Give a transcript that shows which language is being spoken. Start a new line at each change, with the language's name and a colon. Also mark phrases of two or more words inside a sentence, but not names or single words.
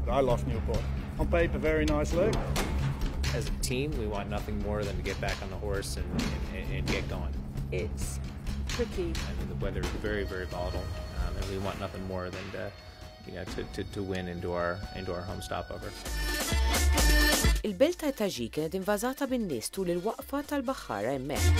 English: I love Newport. On paper, very nice leg. As a team, we want nothing more than to get back on the horse and get going. It's tricky. I mean, the weather is very, very volatile, and we want nothing more than to win into our home stopover.
Maltese: Il-belt ta' Taġi kienet invażata bin-nies tul il-waqfa tal-baħħara hemmhekk.